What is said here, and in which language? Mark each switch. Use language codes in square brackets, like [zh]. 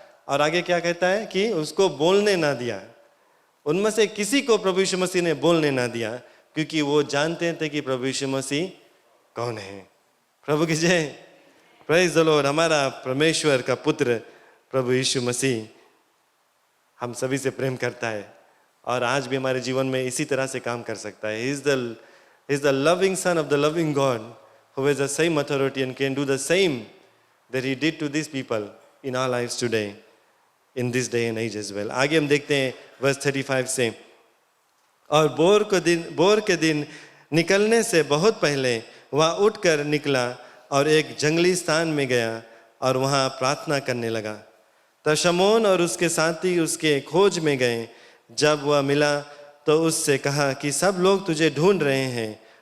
[hi] और आगे क्या कहता है कि उसको बोलने ना दिया। उनमें से किसी को प्रभु यीशु मसीह ने बोलने ना दिया, क्योंकि वो जानते थे कि प्रभु यीशु मसीह कौन है। प्रभु की जय। [en] Praise the Lord. [hi] हमारा परमेश्वर का पुत्र प्रभु यीशु मसीह हम सभी से प्रेम करता है और आज भी हमारे जीवन में इसी तरह से काम कर सकता है। [en] He is the loving son of the loving God who has the same authority and can do the same that he did to these people in our lives today, in this day and age as well. [hi] आगे हम देखते हैं verse 35 से, और bore के दिन निकलने से बहुत पहले वह उठकर निकला और एक जंगली स्थान में गया और वहाँ प्रार्थना करने लगा। तब शमौन और उसके साथी उसके खोज में गए। जब वह मिला तो उससे कहा कि सब लोग तुझे ढूंढ रहे हैं।